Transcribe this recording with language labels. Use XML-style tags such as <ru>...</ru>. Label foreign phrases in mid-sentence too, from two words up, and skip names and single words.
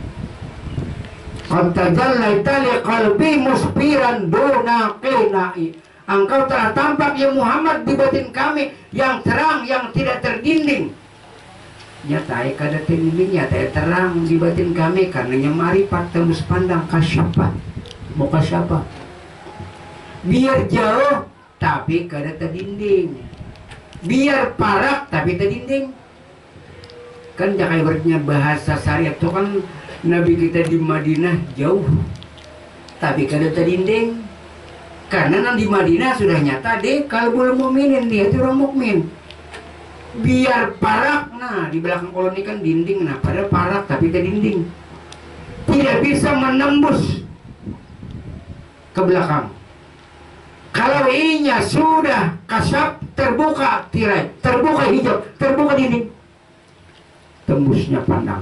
<ar>Qantajallaita liqalbi musfiran duna qina'i.</ar> <id>Engkau telah tampak ya Muhammad di batin kami yang terang, yang tidak terdinding. Nyata kada terdinding, nyata terang di batin kami, karenanya marifat tembus pandang kasyafah. Mau kasyafah. Biar jauh tapi kada terdinding. Biar parak tapi terdinding. Kan jangan ibaratnya bahasa syariat itu kan Nabi kita di Madinah jauh tapi kada terdinding. Karena nang di Madinah sudah nyata deh</id> <ar>kalbul mukminin,</ar> <id>dia itu orang mukmin. Biar parak, nah di belakang koloni kan dinding, nah pada parak tapi tidak dinding, tidak bisa menembus ke belakang. Kalau inya sudah kasap, terbuka tirai, terbuka hijab, terbuka dinding, tembusnya pandang.</id>